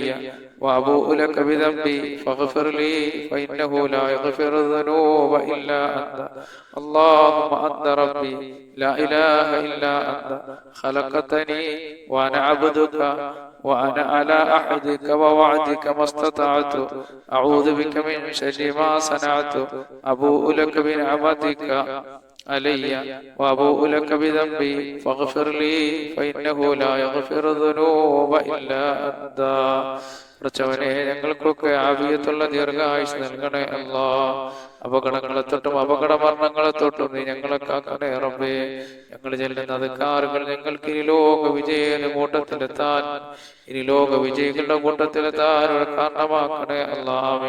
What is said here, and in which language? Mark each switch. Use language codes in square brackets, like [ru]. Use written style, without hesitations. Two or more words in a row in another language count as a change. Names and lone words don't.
[ar] وأبوء لك بذنبي فاغفر لي فإنه لا يغفر الذنوب إلا أنت اللهم أنت ربي لا إله إلا أنت خلقتني وأنا عبدك وأنا على أحدك ووعدك ما استطعت أعوذ بك من شر ما صنعت أبوء لك بنعمتك علي وأبوء لك بذنبي فاغفر لي فإنه لا يغفر الذنوب إلا أنت. [ml] റബ്ബേ ഞങ്ങൾക്കൊക്കെ ആഫിയത്തുള്ള ദീർഘായുസ്സ് നൽകണേ അല്ലാഹ്. അപകടങ്ങളെ തൊട്ടും അപകട മരണങ്ങളെ തൊട്ടും നീ ഞങ്ങളെ കാക്കണേ റബ്ബേ. ഞങ്ങൾ ചെല്ലുന്ന അധികാരികൾ ഞങ്ങൾക്ക് ഇനി ലോക വിജയുടെ കൂട്ടത്തിലെത്താൻ ഇനി ലോക വിജയികളുടെ കൂട്ടത്തിലെത്താൻ ഒരു കാരണമാക്കണേ അല്ലാഹ്.